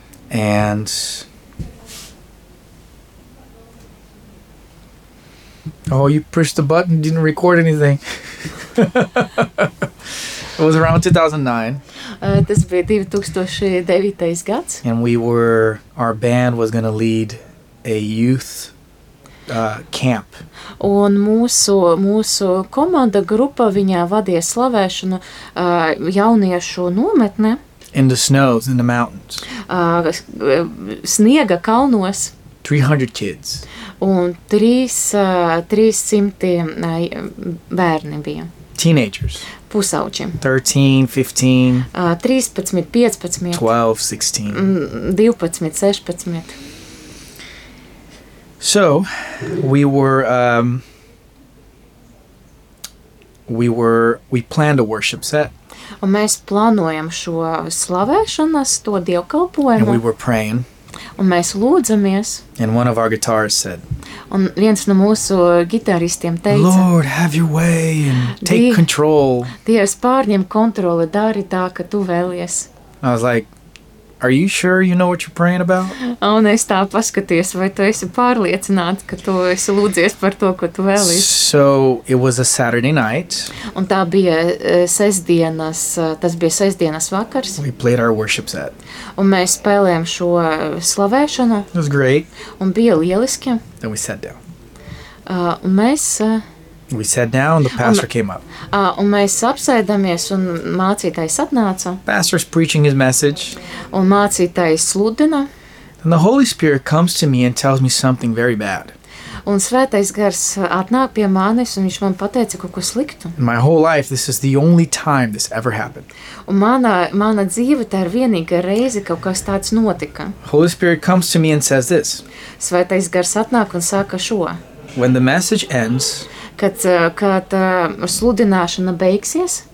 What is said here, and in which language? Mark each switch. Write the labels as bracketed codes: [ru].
[en] And oh, you pushed the button, didn't record anything. It was around 2009. [lv] Tas bija 2009. Gads. [en] And our band was going to lead a youth camp. [lv] Un mūsu komanda grupa viņā vadīja slavēšanu jauniešu nometnē. [en] In the snows, in the mountains. [lv] Sniega kalnos. [en] 300 kids. [lv] Un 300 bērni bija. [en] Teenagers. [lv] Pusauģi. [en] 13, 15. [lv] 13, 15. [en] 12, 16. [lv] 12, 16. [en] So, we planned a worship set. [lv] Un mēs plānojam šo slavēšanas, to dievkalpojumu. [en] And we were praying. [lv] Un mēs lūdzamies. [en] And one of our guitarists said. [lv] Un viens no mūsu gitaristiem teica. [en] Lord, have your way and take control. [lv] Dievs, pārņem kontroli, dari tā, ka tu vēlies. [en] I was like, are you sure you know what you're praying about? [lv] Un es tā paskaties, vai tu esi pārliecināts, ka tu esi lūdzies par to, ko tu vēlies. [en] So, it was a Saturday night. [lv] Un tā bija sestdienas, tas bija sestdienas vakars. [en] We played our worship set. [lv] Un mēs spēlējām šo slavēšanu. [en] It was great. [lv] Un bija lieliski. [en] Then we sat down. [lv] Un mēs... [en] We sat down, the pastor came up. [lv] Un mēs apsēdāmies, un mācītājs atnāca. [en] Pastor's preaching his message. [lv] Un mācītājs sludina. [en] And the Holy Spirit comes to me and tells me something very bad. [lv] Un svētais gars atnāk pie manis, un viņš man pateica kaut ko sliktu. [en] In my whole life, this is the only time this ever happened. [lv] Un mana dzīve, tā ir vienīga reize, kaut kas tāds notika. [en] Holy Spirit comes to me and says this. [lv] Svētais gars atnāk un saka šo. [en] When the message ends, [lv] kad sludināšana beigsies,